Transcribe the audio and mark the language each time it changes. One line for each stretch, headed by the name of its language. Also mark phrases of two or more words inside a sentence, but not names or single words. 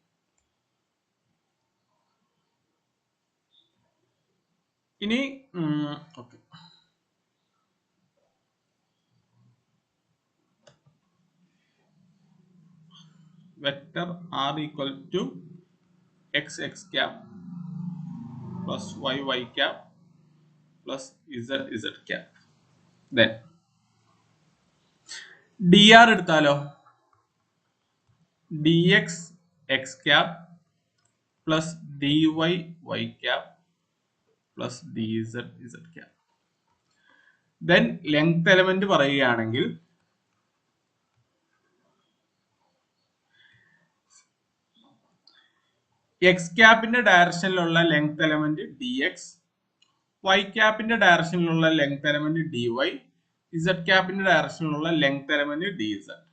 English: ഇനി okay, vector r equal to x x cap plus y y cap plus z z cap. then dr എടുത്താലോ, dx x cap plus dy y cap plus dz z cap. then length element
Malayalam: പറയുകയാണെങ്കിൽ x ക്യാപ്പിന്റെ ഡയറക്ഷനിലുള്ള
English: length element dx,
Malayalam: y ക്യാപ്പിന്റെ ഡയറക്ഷനിലുള്ള
English: length element dy,
Malayalam: z ക്യാപ്പിന്റെ ഡയറക്ഷനിലുള്ള
English: length element dz.